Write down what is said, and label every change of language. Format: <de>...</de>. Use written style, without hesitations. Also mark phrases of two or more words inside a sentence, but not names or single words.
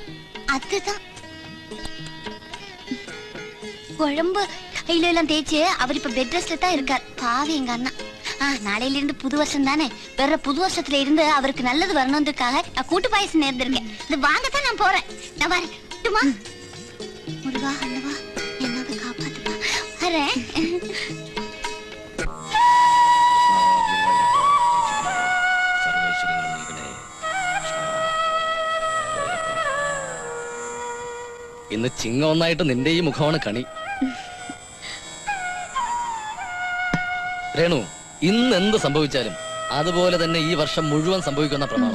<ta>அதுதான் குழம்பு கையிலாம் தேய்ச்சு அவர் இப்ப பெட் ரெஸ்ட்ல தான் இருக்கார். பாவி எங்க அண்ணா. நாளையில இருந்து புது வருஷம் தானே, வேற புது வருஷத்துல இருந்து அவருக்கு நல்லது வரணும்ன்றதுக்காக நான் கூட்டு பாயசம் நேர்ந்திருக்கேன். இது வாங்கத்தான் நான் போறேன். நான் வரட்டுமா? முருகா அல்லவா என்னது காப்பாத்துப்பா. வரேன்.</ta> <ml>ഇന്ന് ചിങ്ങ ഒന്നായിട്ട് നിന്റെ ഈ മുഖമാണ് കണി. രേണു, ഇന്ന് എന്ത് സംഭവിച്ചാലും അതുപോലെ തന്നെ ഈ വർഷം മുഴുവൻ സംഭവിക്കുന്ന പ്രമാണം.</ml>